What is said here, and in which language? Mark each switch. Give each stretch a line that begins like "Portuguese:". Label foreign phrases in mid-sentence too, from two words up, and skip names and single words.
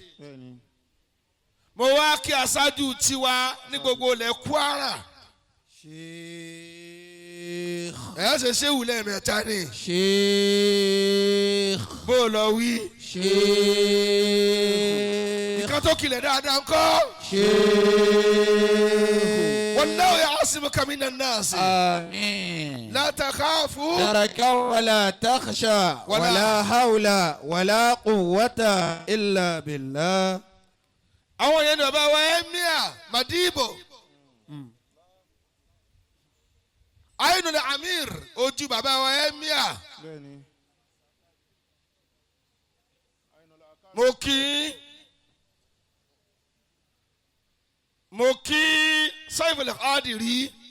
Yoruba: Mo wá kí aṣáájú tiwa ní gbogbo ilẹ̀ Kwara. Sheikh. Ẹ ṣe ṣéwù lẹ́ẹ̀mẹ́ta ni. Sheikh. Bó o lọ wí. Sheikh. Nǹkan tó kilẹ̀ dáadáa ńkọ́. Sheikh.
Arabic: والله يعصمك من الناس. Amin. لا تخافوا. دركا ولا تخشى ولا حول ولا قوة إلا بالله.
Yoruba: Àwọn yẹn ní bàbá wa Emir Madibo. Ainul Amir ojú bàbá wa Emir. Mo kí Saiful Qadiri.